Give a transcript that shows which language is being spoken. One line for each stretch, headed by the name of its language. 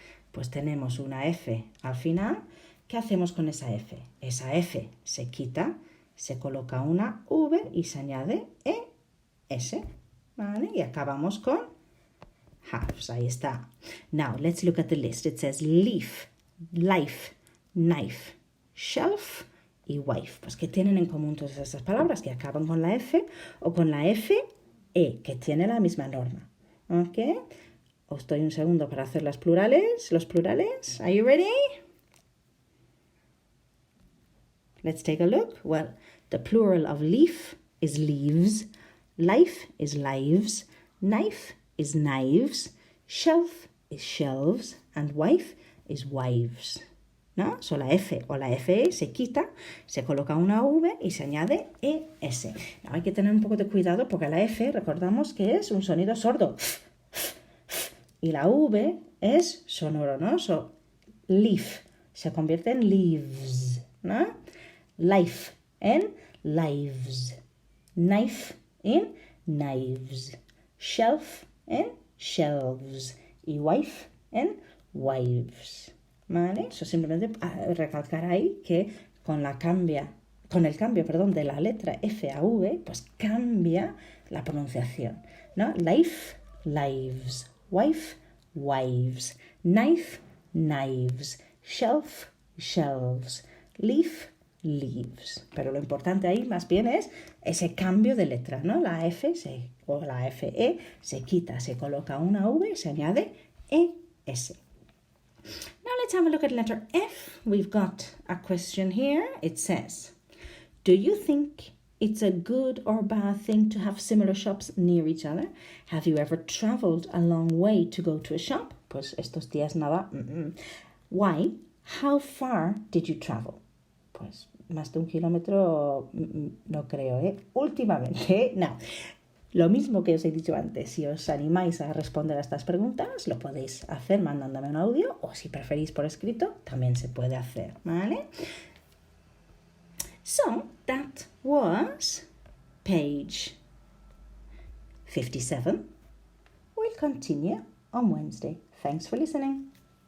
Spanish: Pues tenemos una F al final. ¿Qué hacemos con esa F? Esa F se quita, se coloca una V y se añade ES, ¿vale? Y acabamos con halves. Ahí está.
English: Now, let's look at the list. It says leaf, life, knife, shelf y wife.
Spanish: Pues, ¿qué tienen en común todas esas palabras? Que acaban con la F o con la FE, que tiene la misma norma. ¿Ok? Os doy un segundo para hacer los plurales.
English: Are you ready? Let's take a look. Well, the plural of leaf is leaves, life is lives, knife is knives, shelf is shelves, and wife is wives.
Spanish: ¿No? So la F o la FE se quita, se coloca una V y se añade ES. No, hay que tener un poco de cuidado porque la F, recordamos que es un sonido sordo. Y la V es sonoro, ¿no? So, leaf se convierte en leaves, ¿no? Life en lives. Knife en knives. Shelf en shelves. Y wife en wives. ¿Vale? Eso simplemente recalcar ahí que con el cambio, de la letra F a V, pues cambia la pronunciación, ¿no?
English: Life, lives. Wife, wives. Knife, knives. Shelf, shelves. Leaf, leaves.
Spanish: Pero lo importante ahí más bien es ese cambio de letra, ¿no? La F o la FE se quita, se coloca una V y se añade ES.
English: Now let's have a look at letter F. We've got a question here. It says, do you think it's a good or bad thing to have similar shops near each other? Have you ever traveled a long way to go to a shop?
Spanish: Pues estos días nada.
English: Why? How far did you travel?
Spanish: Pues más de 1 kilómetro no creo, ¿eh? Últimamente, no. Lo mismo que os he dicho antes, si os animáis a responder a estas preguntas, lo podéis hacer mandándome un audio o si preferís por escrito, también se puede hacer, ¿vale?
English: So, that was page 57. We'll continue on Wednesday. Thanks for listening.